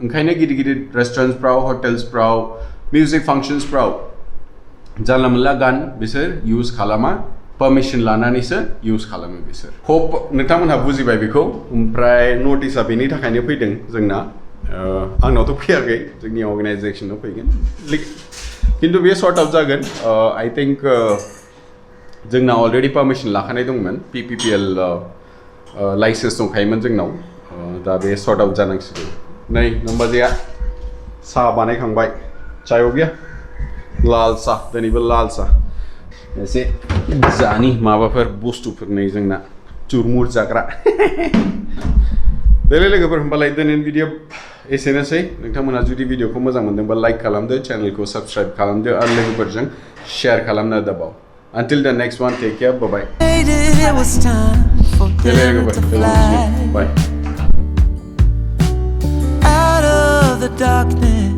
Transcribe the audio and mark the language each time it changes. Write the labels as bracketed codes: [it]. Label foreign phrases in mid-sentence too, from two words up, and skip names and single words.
[brx] ओंखायनो गिदिर रेस्टुरेन्टसफ्राव हटेल्सफ्राव मिउजिक फांक्शन्सफ्राव जानला मोनला गान बिसोर इउज खालामा पारमिसन लानानैसो इउज खालामो बिसोर होप नोंथांमोनहा बुजिबाय बेखौ ओमफ्राय नटिसआ बेनि थाखायनो फैदों जोंना आंनावथ' फैयाखै जोंनि अर्गानाइजेसनाव फैगोन खिन्थु बे [en] sort out [brx] जागोन [en] I think [brx] जोंना अलरेडि पारमिसन लाखानाय दंमोन PPPL लाइसेन्स दंखायोमोन जोंनाव दा बे [en] sort out [brx] जानांसिगौ नै नोंबाजैया साहा बानायखांबाय [hi] चाय हो गया [brx] लाल साह दिनैबो लाल साह एसे जानि माबाफोर बुस्थुफोर नै जोंना चुरमुर जाग्रा देलाय लोगोफोर होमबालाय दिनैनि भिडिअ एसेनोसै नोंथांमोनहा जुदि भिडिअखौ मोजां मोनदोंबा लाइक खालामदो चेनेलखौ साबस्क्राइब खालामदो आरो लोगोफोरजों शेयार खालामना दाबाव [en] until the next one take care bye bye It was time for him to fly bye out of the darkness.